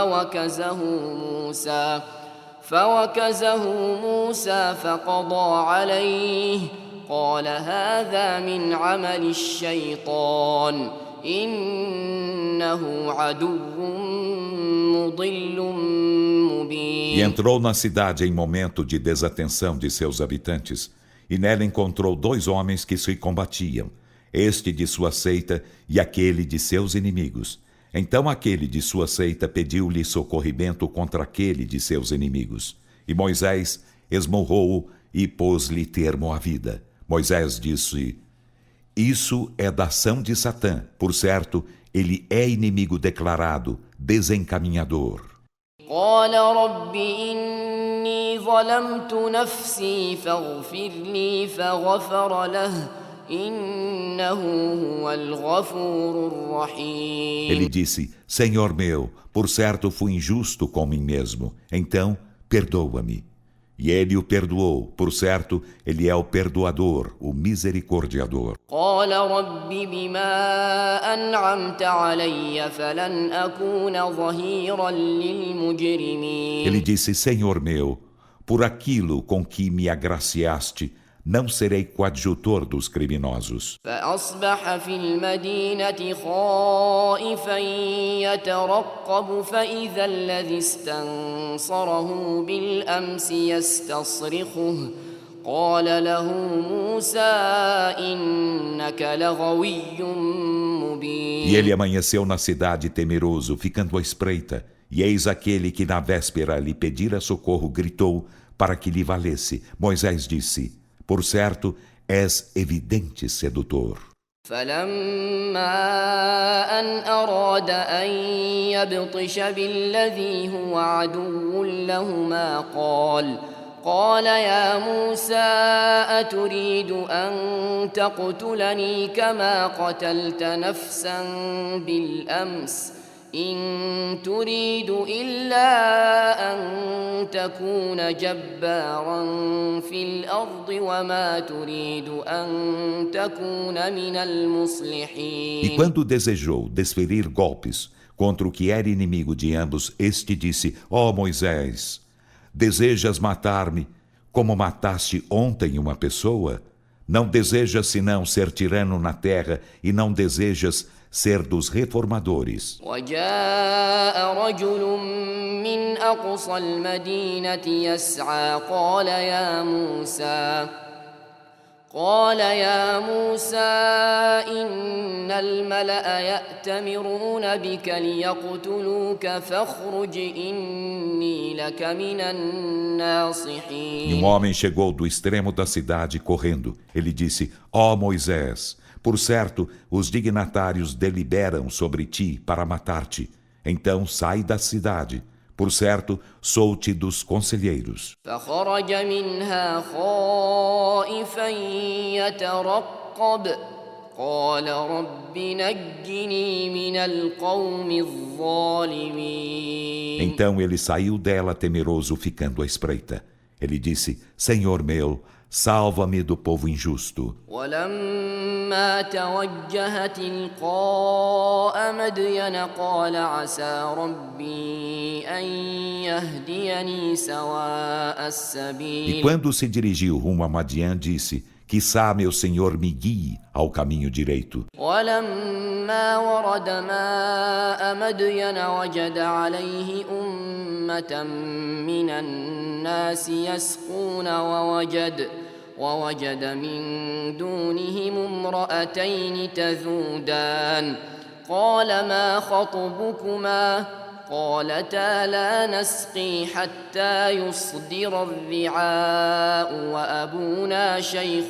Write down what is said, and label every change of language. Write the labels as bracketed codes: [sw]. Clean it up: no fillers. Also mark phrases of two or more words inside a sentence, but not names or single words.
[ar] فوكزه موسى فقضى عليه قال هذا من عمل الشيطان إنه عدو مضل مبين. [pt] E entrou na cidade em momento de desatenção de seus habitantes, e nela encontrou dois homens que se combatiam, este de sua seita e aquele de seus inimigos. Então aquele de sua seita pediu-lhe socorrimento contra aquele de seus inimigos. E Moisés esmurrou-o e pôs-lhe termo à vida. Moisés disse: Isso é da ação de Satã. Por certo, ele é inimigo declarado, desencaminhador. [ar] قال رب إني ظلمت نفسي فاغفر لي فغفر له إنه هو الغفور الرحيم. [pt] Ele disse: Senhor meu, por certo fui injusto com mim mesmo, então perdoa-me. E ele o perdoou, por certo, ele é o perdoador, o misericordiador. [ar] قال رب بما أنعمت علي فلن أكون ظهيرا للمجرمين. [pt] Ele disse: Senhor meu, por aquilo com que me agraciaste, não serei coadjutor dos criminosos. [ar] فأصبح في المدينة خائفا يترقب فإذا الذي استنصره بالأمس يستصرخه قال له موسى إنك لغوي مبين. [pt] E ele amanheceu na cidade temeroso, ficando à espreita, e eis aquele que na véspera lhe pedira socorro gritou para que lhe valesse. Moisés disse: Por certo, és evidente sedutor. [ar] فلما أن أراد أن يبطش بالذي هو عدو لهما قال يا موسى أتريد أن تقتلني كما قتلت نفسا بالأمس إن تريد إلا أن تكون جبارا في الأرض وما تريد أن تكون من المصلحين. [pt] E quando desejou desferir golpes contra o que era inimigo de ambos, este disse: Ó Moisés, desejas matar-me como mataste ontem uma pessoa? Não desejas senão ser tirano na terra e não desejas ser dos reformadores. [ar] وجاء رجل من أقصى المدينة يسعى قال يا موسى إن الملأ يأتمرون بك ليقتلوك فاخرج إني لك من [pt] E [ar] الناصحين. [pt] homem chegou do extremo da cidade correndo. Ele disse: Ó Moisés, por certo, os dignatários deliberam sobre ti para matar-te. Então sai da cidade. Por certo, sou-te dos conselheiros. [ar] فخرج منها خائفا يترقب قال رب نجني من القوم الظالمين. [pt] Então ele saiu dela temeroso, ficando à espreita. Ele disse: Senhor meu, salva-me do povo injusto. [ar] ولما توجه تلقاء مدين قال عسى ربي أن يهديني سواء [pt] E [ar] السبيل [pt] quando se dirigiu rumo a Madian, disse: Quiçá meu Senhor me guie ao caminho direito. [ar] ولما ورد ماء مدين وجد عليه أمة من الناس يسقون ووجد من دونهم امرأتين تذودان قال ما خطبكما قالتا لا نسقي حتى يصدر الرعاء وأبونا شيخ